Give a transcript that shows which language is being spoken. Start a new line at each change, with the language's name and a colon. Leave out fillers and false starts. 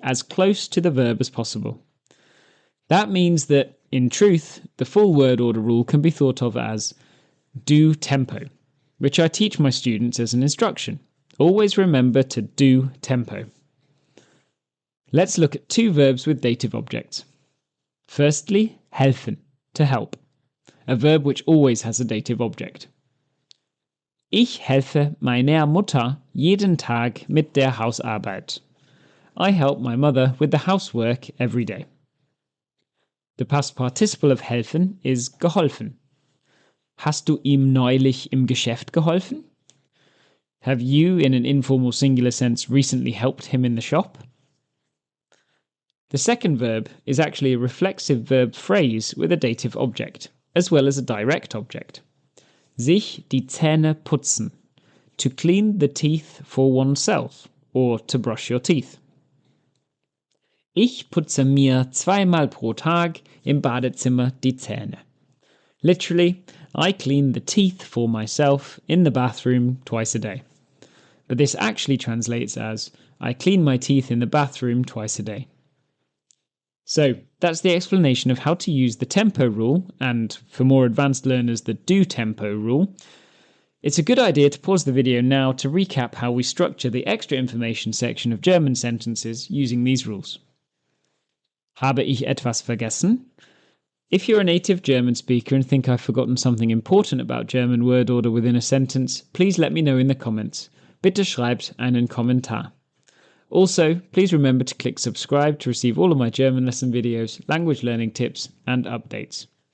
English: as close to the verb as possible. That means that, in truth, the full word order rule can be thought of as DoTeMPO, which I teach my students as an instruction. Always remember to do tempo. Let's look at two verbs with dative objects. Firstly, helfen, to help, a verb which always has a dative object.
German: Ich helfe meiner Mutter jeden Tag mit der Hausarbeit.
English: I help my mother with the housework every day. The past participle of helfen is geholfen.
German: Hast du ihm neulich im Geschäft geholfen?
English: Have you, in an informal singular sense, recently helped him in the shop? The second verb is actually a reflexive verb phrase with a dative object, as well as a direct object.
German: Sich die Zähne putzen,
English: to clean the teeth for oneself, or to brush your teeth.
German: Ich putze mir zweimal pro Tag im Badezimmer die Zähne.
English: Literally, I clean the teeth for myself in the bathroom twice a day. But this actually translates as, I clean my teeth in the bathroom twice a day. So, that's the explanation of how to use the tempo rule, and for more advanced learners, the DoTeMPO rule. It's a good idea to pause the video now to recap how we structure the extra information section of German sentences using these rules.
German: Habe ich etwas vergessen?
English: If you're a native German speaker and think I've forgotten something important about German word order within a sentence, please let me know in the comments.
German: Bitte schreibt einen Kommentar.
English: Also, please remember to click subscribe to receive all of my German lesson videos, language learning tips, and updates.